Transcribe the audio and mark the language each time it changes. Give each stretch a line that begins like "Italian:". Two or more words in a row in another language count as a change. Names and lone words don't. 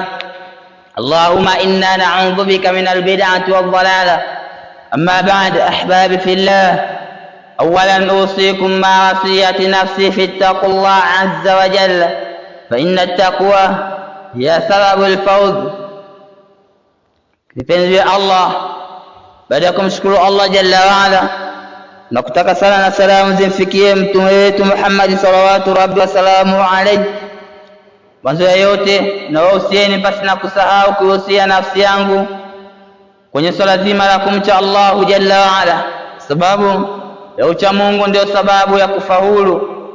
Arabic: اللهم إنا نعوذ بك من البدعة والضلالة. أما بعد، أحبابي في الله، أولا أوصيكم مع وصية نفسي في اتقوا الله عز وجل، فإن التقوى هي سبب الفوز.
Swahili: Kipenzi Allah, baada ya kumshukuru Allah
Arabic: جل وعلا
Swahili: na kutaka sala na salamu zimfikie mtume wetu Muhammad
Arabic: صلى الله ربي وسلم عليه,
Swahili: mwanzo ya yote na wahusieni pasi na kusahau kuhusia nafsi yangu kwenye swala zima la kumcha
Arabic: الله جل وعلا,
Swahili: sababu ya ucha Mungu ndio sababu ya kufaulu.